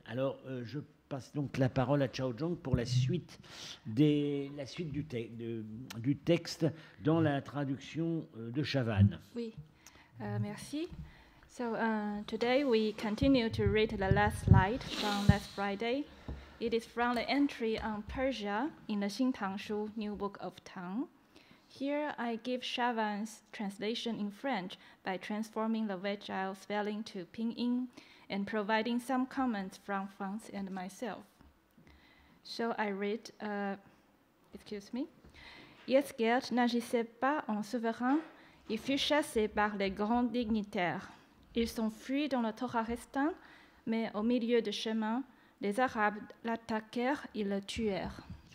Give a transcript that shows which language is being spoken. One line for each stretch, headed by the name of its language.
French: Alors, je passe donc la parole à Chao Zhong pour la suite du texte dans la traduction de Chavannes. Oui, merci.
English: So today we continue to read the last slide from last Friday. It is from the entry on Persia in the Xintang Shu, New Book of Tang. Here I give Chavannes' translation in French by transforming the Vegile spelling to Pinyin and providing some comments from Franz and myself. So I read, excuse me.
French: Yezgerd n'agissait pas en souverain, il fut chassé par les grands dignitaires. Ils s'enfuient dans le Torarestan, mais au milieu du chemin, les Arabes l'attaquèrent et le tuèrent.